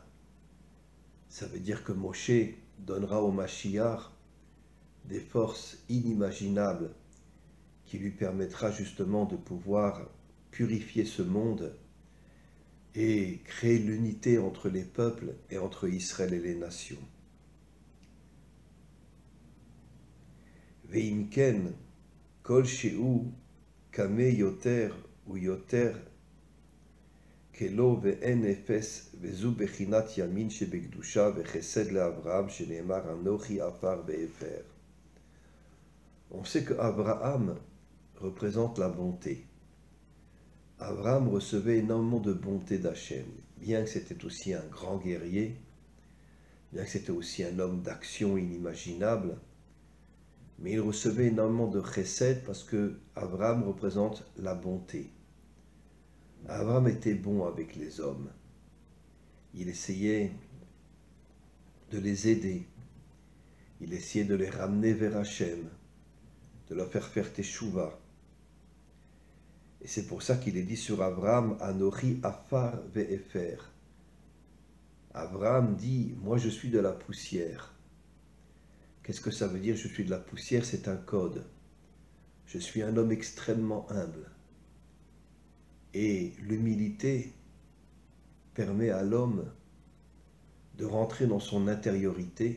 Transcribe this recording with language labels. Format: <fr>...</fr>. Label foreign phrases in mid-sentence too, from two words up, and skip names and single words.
<fr>Ça veut dire que Moshe donnera au Mashiach des forces inimaginables qui lui permettra justement de pouvoir purifier ce monde et créer l'unité entre les peuples et entre Israël et les nations.</fr> <he>ואם כן, כל שהוא, כמה יותר ויותר, כלא ואין אפס וזו בחינת ימין שבקדושה וחסד לאברהם שנאמר אנכי עפר ואפר.</he> <fr>On sait que Abraham représente la bonté. Abraham recevait énormément de bonté d'Hachem, bien que c'était aussi un grand guerrier, bien que c'était aussi un homme d'action inimaginable, mais il recevait énormément de chesed parce que Abraham représente la bonté. Abraham était bon avec les hommes. Il essayait de les aider. Il essayait de les ramener vers Hachem, de leur faire teshuva. Et c'est pour ça qu'il est dit sur Abraham,</fr> <he>אנכי עפר ואפר.</he> <fr>Abraham dit, moi je suis de la poussière. Qu'est-ce que ça veut dire, je suis de la poussière? C'est un code. Je suis un homme extrêmement humble. Et l'humilité permet à l'homme de rentrer dans son intériorité.</fr>